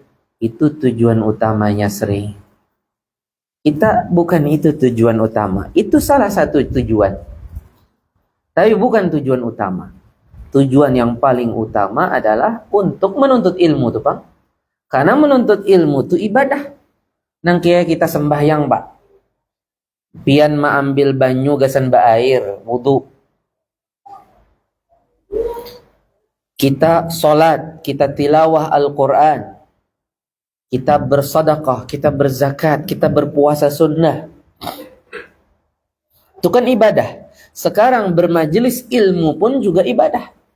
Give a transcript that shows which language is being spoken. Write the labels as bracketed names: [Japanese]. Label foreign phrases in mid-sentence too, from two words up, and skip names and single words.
[Indonesian] Itu tujuan utamanya sering. Kita bukan itu tujuan utama. Itu salah satu tujuan, tapi bukan tujuan utama. Tujuan yang paling utama adalah untuk menuntut ilmu tuh, Pak. Karena menuntut ilmu itu ibadah. [Banjar] Nang kaya kita sembahyang, Pak. Pian ma ambil banyu gasan ba air, wudu. [Indonesian] Kita sholat, kita tilawah Al-Quran, kita bersedekah, kita berzakat, kita berpuasa sunnah. Itu kan ibadah. Sekarang bermajelis ilmu pun juga ibadah.